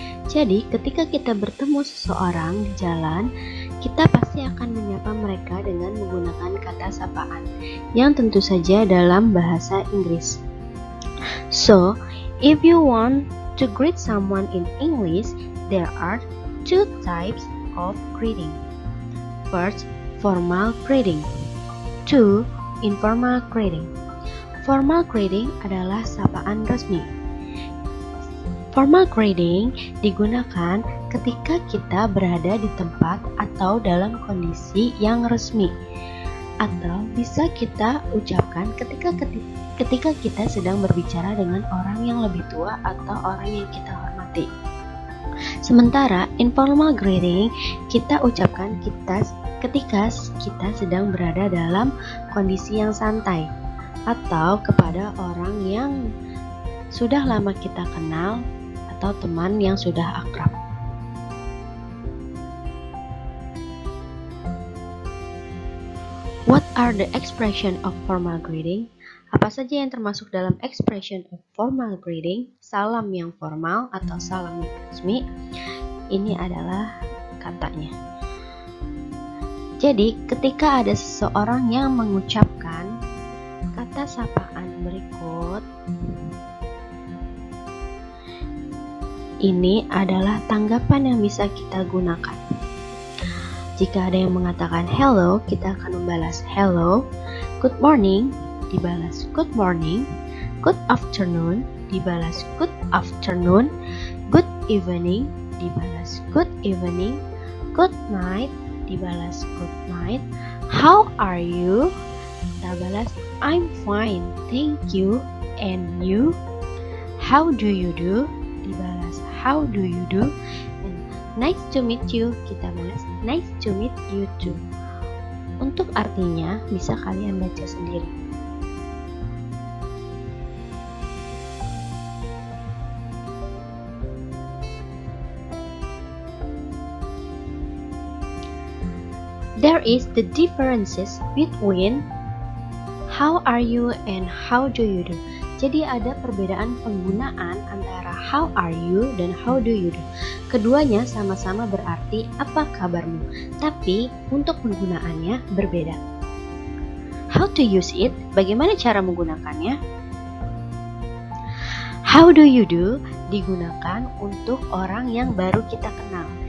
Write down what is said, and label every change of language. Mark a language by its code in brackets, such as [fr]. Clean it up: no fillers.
[id] Jadi, ketika kita bertemu seseorang di jalan, kita pasti akan menyapa mereka dengan menggunakan kata sapaan, yang tentu saja dalam bahasa Inggris. [en] So, if you want to greet someone in English, there are two types of greeting. First, formal greeting. Two, informal greeting. [id] Formal greeting adalah sapaan resmi. Formal greeting digunakan ketika kita berada di tempat atau dalam kondisi yang resmi, atau bisa kita ucapkan ketika kita sedang berbicara dengan orang yang lebih tua atau orang yang kita hormati. Sementara informal greeting kita ucapkan ketika kita sedang berada dalam kondisi yang santai atau kepada orang yang sudah lama kita kenal atau teman yang sudah akrab. [en] What are the expression of formal greeting? [id] Apa saja yang termasuk dalam expression of formal greeting? Salam yang formal atau salam yang resmi. Ini adalah katanya. Jadi, ketika ada seseorang yang mengucapkan kata sapaan berikut, ini adalah tanggapan yang bisa kita gunakan. Jika ada yang mengatakan hello, kita akan membalas hello. [en] Good morning, [id] dibalas [en] good morning. Good afternoon, dibalas good afternoon. Good evening, dibalas good evening. Good night, dibalas good night. How are you? [id] Kita balas [en] I'm fine, thank you. And you? How do you do? [id] Dibalas [en] how do you do? And nice to meet you, [id] kita balas [en] nice to meet you too. [id] Untuk artinya bisa kalian baca sendiri. [en] There is the differences between how are you and how do you do. [id] Jadi ada perbedaan penggunaan antara how are you dan how do you do. Keduanya sama-sama berarti apa kabarmu, tapi untuk penggunaannya berbeda. [en] How to use it? [id] Bagaimana cara menggunakannya? How do you do digunakan untuk orang yang baru kita kenal.